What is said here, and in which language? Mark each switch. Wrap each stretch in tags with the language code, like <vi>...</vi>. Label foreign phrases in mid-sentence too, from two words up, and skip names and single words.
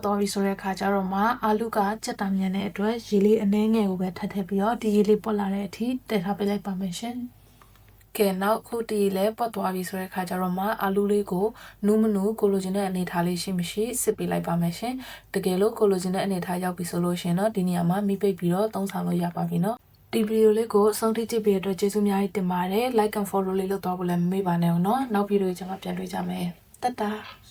<my>သွားပြီဆိုတဲ့အခါကျတော့မှအာလူကစက်တာမြန်တဲ့အတွက်ရေလေးအနှဲငယ်ကိုပဲထပ်ထည့်ပြီးတော့ဒီရေလေးပွက်လာတဲ့အထိတည်ထားပေးလိုက်ပါမယ်ရှင်ကဲနောက်ခုတီလဲပတ်သွားပြီဆိုတဲ့ခါကျတော့မှအာလူလေးကိုနူးမနူးကိုလိုချင်တဲ့အနေထားလေးရှိမရှိစစ်ပေးလိုက်ပါမယ်ရှင်တကယ်လို့ကိုလိုချင်တဲ့အနေထားရောက်ပြီဆိုလို့ရှင်တော့ဒီနေရာမှာမိပိတ်ပြီးတော့သုံးဆောင်လို့ရပါပြီနော်ဒီဗီဒီယိုလေးကိုအဆုံးထိကြည့်ပေးတဲ့အတွက်ကျေးဇူးအများကြီးတင်ပါတယ်</my> <en>like and follow</en> <my>လေးလုပ်တော့ဖို့လည်းမမေ့ပါနဲ့ဦးနော်နောက်ဗီဒီယိုကျမှပြန်တွေ့ကြမယ်တတ်တာ</my>